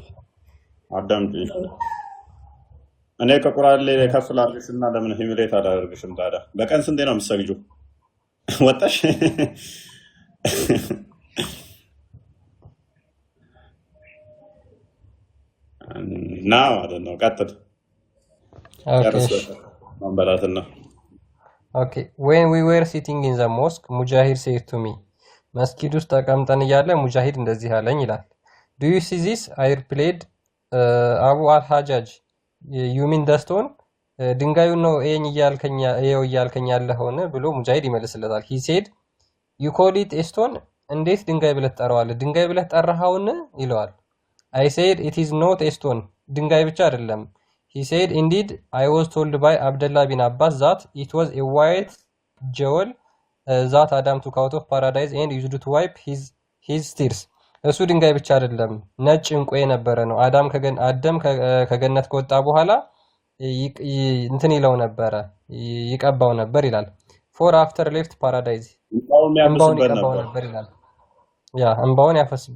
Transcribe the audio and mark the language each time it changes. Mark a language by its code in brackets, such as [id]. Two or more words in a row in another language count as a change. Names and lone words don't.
[am] አዳምጪ። እኔ ከቁርአን ላይ ከፍላለሽና ለምን ሂሚሌት አላደርግሽም ታዲያ? በቀን ስንቴ ነው የምትሰግጂው? ወጣሽ ና ማለት ነው። ቀጥል ማንበላትና [en] Okay, when we were sitting in the mosque, Mujahid said to me, [am] መስጊድ ውስጥ ተቀምጠን እያለ ሙጃሂድ እንደዚህ አለኝ ይላል። [en] Do you see this? I replied, Abu al-Hajjaj, you mean the stone? [am] ድንጋዩን ነው እያልከኝ ያለኸውን ብሎ ሙጃሂድ ይመልስለታል። [en] He said, you call it a stone? [am] እንዴት ድንጋይ ብለህ ትጠራዋለህ? ድንጋይ ብለህ ጠራኸውን ይለዋል። [en] I said, it is not a stone. [am] ድንጋይ ብቻ አይደለም። [en] He said, indeed, I was told by Abdullah bin Abbas that it was a white jewel that Adam took out of paradise and used to wipe his tears. [am] እሱ ድንጋይ ብቻ አይደለም፣ ነጭ ዕንቁ የነበረ ነው። አዳም ከገነት ከወጣ በኋላ እንትን ይለው ነበረ፣ ይቀባው ነበር ይላል። [en] for after left paradise [am] እንባውን ይቀባው ነበር ይላል። ያ እንባውን ያፈስበት